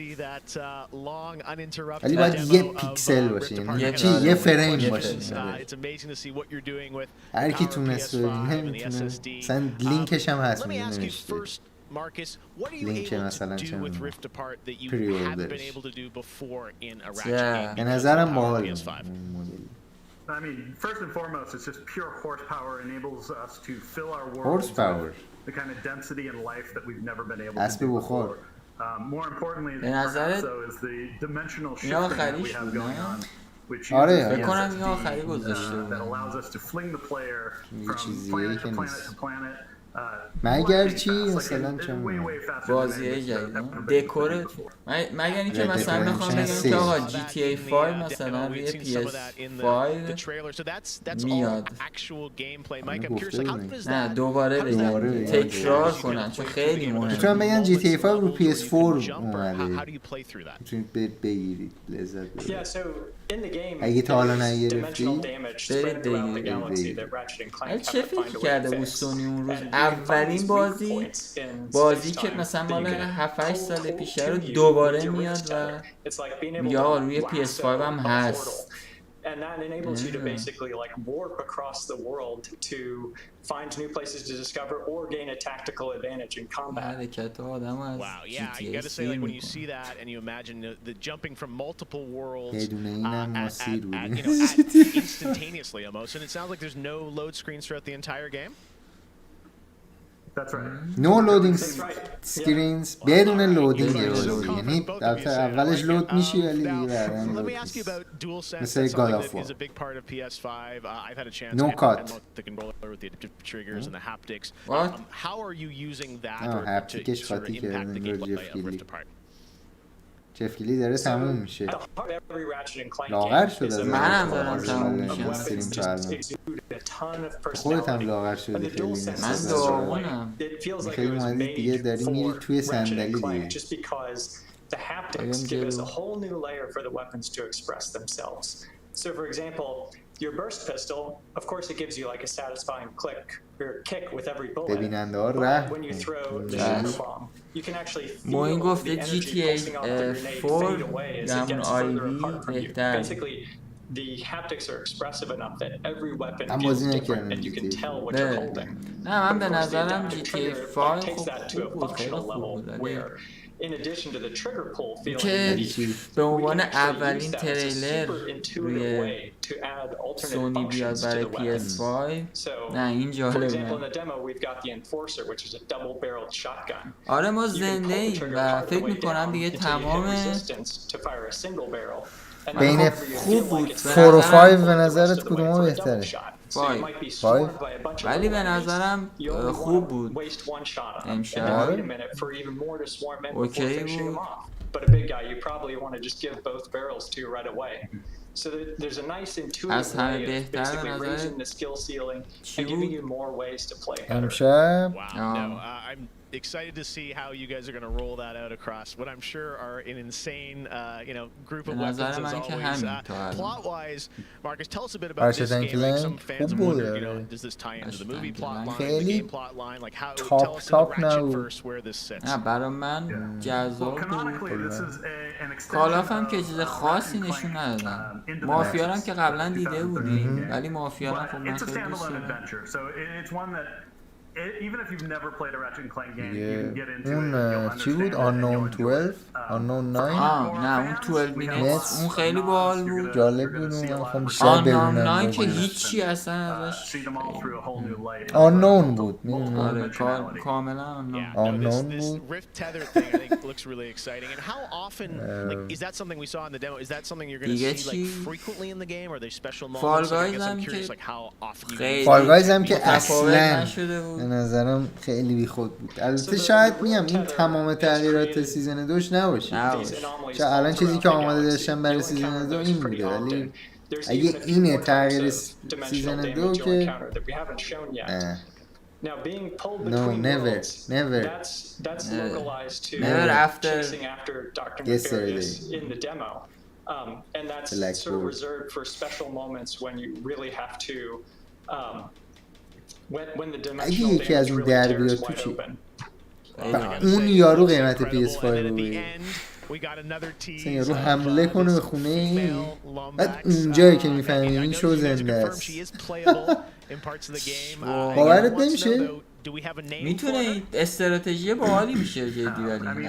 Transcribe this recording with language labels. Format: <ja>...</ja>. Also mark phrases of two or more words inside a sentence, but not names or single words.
<fa>ولی باید 1 پیکسل باشه، یعنی چی 1 فریم باشه. هر کی تونست ببینه میتونه. مثلا لینکش هم هست نوشته. لینک مثلا چه پری اوردرش. به نظرم باحال.</fa> <en>I mean, first and foremost, it's just pure horsepower enables us to fill our world horsepower, the kind of density and life that we've never been able to do before. More importantly, so is the dimensional shifting that we have going on, which that allows us to fling the player from planet to planet to planet</en> <fa>مگر چی مثلا چه بازی جدید دکور مگر اینکه مثلا بخوام بگم که آقا GTA 5 مثلا روی PS5 میاد نه دوباره تکرار کنن چون خیلی مهمه. میتونم بگم GTA 5 رو PS4 اومده میتونید بگیرید لذت ببرید اگه تا حالا نگرفتید برید بگیرید. چه فکر کرده بود سونی اون روز اولین بازی که مثلا مال 7-8 سال پیشه رو دوباره میاد و میگه آقا روی PS5 هم هست</fa> <en>and that enables you to basically like warp across the world to find new places to discover or gain a tactical advantage in combat. Wow, yeah, you got to say like when you see that and you imagine the jumping from multiple worlds instantaneously almost, and it sounds like there's no load screens throughout the entire game. That's right. No loading screens</en> <fa>بدون لودینگ یعنی اولش لود میشی ولی دیگه بعداً لود نیست مثل God of War.</fa> <en>No cut. What? How are you using that</en> <fa>هپتیکش خاطی کردن رو جف کلی داره تموم میشه لاغر شده منم دارم تموم میشم استریم کردم خودت هم لاغر شدی خیلی من داغونم خیلی اومدی دیگه داری میری توی صندلی دیگه</fa> <en>The haptics give us a whole new layer for the weapons to express themselves. So for example, your burst pistol, of course it gives you like a satisfying kick with every bullet. But when you throw the sugar bomb, you can actually feel the energy pulsing off of your grenade fade away as it gets further apart from you. Basically, the haptics are expressive enough that every weapon feels different and you can tell what you're holding.</en> <fa>نه من به نظرم GTA 5</fa> <en>takes that to a functional level where in addition to the trigger pull feeling</en> <fa>که به عنوان اولین تریلر روی سونی بیاد برای PS5 نه این جالبه. آره ما زنده ایم و فکر میکنم دیگه تمام بین خوب بود 4 و 5 به نظرت کدوم بهتره؟ 5 ولی به نظرم خوب بود امشب اوکی بود</fa> <en>So there's a nice</en> <fa>از</fa> <en>intuitive</en> <fa>همه</fa> <en>way of</en> <fa>بهتر</fa> <en>basically</en> <fa>به</fa> <en>raising</en> <fa>نظر</fa> <en>the skill ceiling and giving you more ways to play better.</en> <fa>امشب</fa> <en>Wow, no, I'm excited to see how you guys are going to roll that out across what I'm sure are an insane, group of weapons as always. Plot-wise, Marcus, tell us a bit about this game. Like some fans have wondered, does this tie into the movie plot line, the game plot line? Like how? Tell us in the Ratchetverse where this sits.</en> <fa>برای من جذاب بود. کالاف هم که چیز خاصی نشون ندادن. مافیا هم که قبلا دیده بودیم ولی مافیا هم خب من خیلی دوست دارم.</fa> <en>Even if you've never played a Ratchet & Clank game, you can get into it.</en> <fa>اون چی بود؟ Unknown 12 Unknown 9 نه اون 12 minutes اون خیلی باحال بود جالب بود اون من بیشتر ببینم 9 که هیچی اصلا ازش Unknown بود آره کاملا Unknown بود</fa> <en>Rift Tether thing I think looks really exciting. And how often like is that something we saw in the demo? Is that something you're going to see like frequently in the game or are they special moments? I guess I'm curious like how often you</en> <fa>Fall Guys هم که اصلا به نظرم خیلی بیخود بود. البته شاید میگم این تمام تغییرات سیزن 2 نباشه. چون الان چیزی که آماده داشتم برای سیزن 2 این بوده ولی اگه اینه تغییر سیزن 2 که</fa> <en>Now being pulled No, between never, worlds, never. That's localized to never after chasing after Dr. Nefarious in the demo. And that's sort of reserved for special moments when you really have to when the dimensional damage really tears wide open.</en> <fa>اون یارو قیمت PS5 رو بگیر مثلا یارو حمله کنه به خونه این بعد اونجایی که میفهمی این شو زنده است باورت نمیشه میتونه استراتژی باحالی میشه جدی ولی</fa>